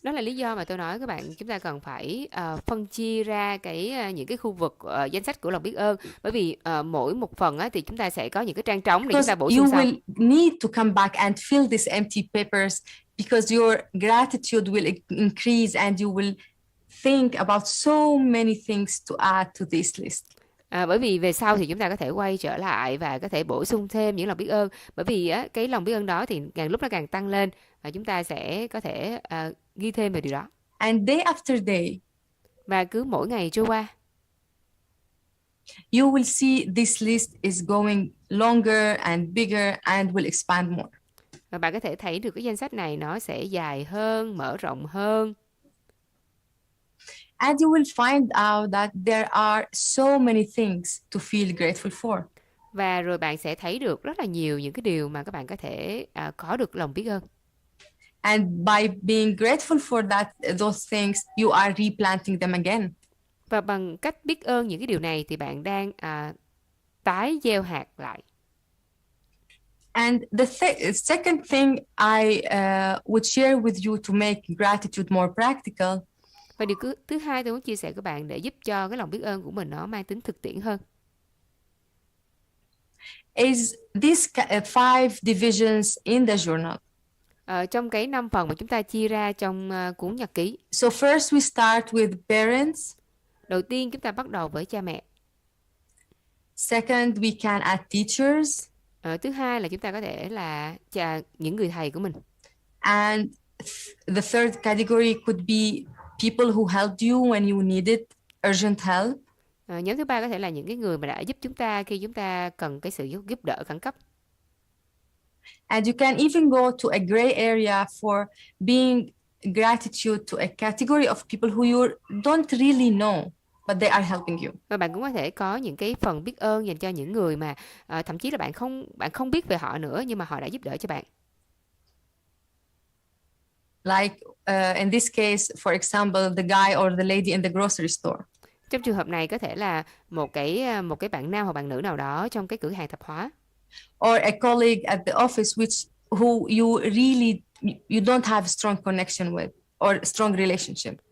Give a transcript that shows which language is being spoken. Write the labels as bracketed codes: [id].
[vi] Đó là lý do mà tôi nói các bạn, chúng ta cần phải phân chia ra những cái khu vực danh sách của lòng biết ơn, bởi vì mỗi một phần thì chúng ta sẽ có những cái trang trống để chúng ta bổ sung sau. [en] You will need to come back and fill these empty papers because your gratitude will increase and you will think about so many things to add to this list. [vi] Bởi vì về sau thì chúng ta có thể quay trở lại và có thể bổ sung thêm những lòng biết ơn, bởi vì cái lòng biết ơn đó thì càng lúc nó càng tăng lên và chúng ta sẽ có thể ghi thêm về điều đó. [en] And day after day, [vi] và cứ mỗi ngày trôi qua, [en] you will see this list is going longer and bigger and will expand more. [vi] Và bạn có thể thấy được cái danh sách này nó sẽ dài hơn, mở rộng hơn. [en] And you will find out that there are so many things to feel grateful for. [vi] Và rồi bạn sẽ thấy được rất là nhiều những cái điều mà các bạn có thể có được lòng biết ơn. [en] And by being grateful for those things, you are replanting them again. [vi] Và bằng cách biết ơn những cái điều này thì bạn đang tái gieo hạt lại. [en] And the second thing I would share with you to make gratitude more practical. [vi] Và điều thứ hai tôi muốn chia sẻ với bạn để giúp cho cái lòng biết ơn của mình nó mang tính thực tiễn hơn. [en] Is these 5 divisions in the journal. [vi] Trong cái 5 phần mà chúng ta chia ra trong cuốn nhật ký. [en] So first we start with parents. [vi] Đầu tiên chúng ta bắt đầu với cha mẹ. [en] Second we can add teachers. [vi] Thứ hai là chúng ta có thể là những người thầy của mình. [en] And the third category could be people who helped you when you needed urgent help. [vi] Nhóm thứ ba có thể là những cái người mà đã giúp chúng ta khi chúng ta cần cái sự giúp đỡ khẩn cấp. [en] And you can even go to a gray area for being gratitude to a category of people who you don't really know, but they are helping you. [vi] Và bạn cũng có thể có những cái phần biết ơn dành cho những người mà thậm chí là bạn không biết về họ nữa nhưng mà họ đã giúp đỡ cho bạn. [en] Like in this case, for example, the guy or the lady in the grocery store. [vi] Trong trường hợp này có thể là một cái bạn nam hoặc bạn nữ nào đó trong cái cửa hàng tạp hóa. [en] Or a colleague at the office who you really you don't have strong connection with or strong relationship.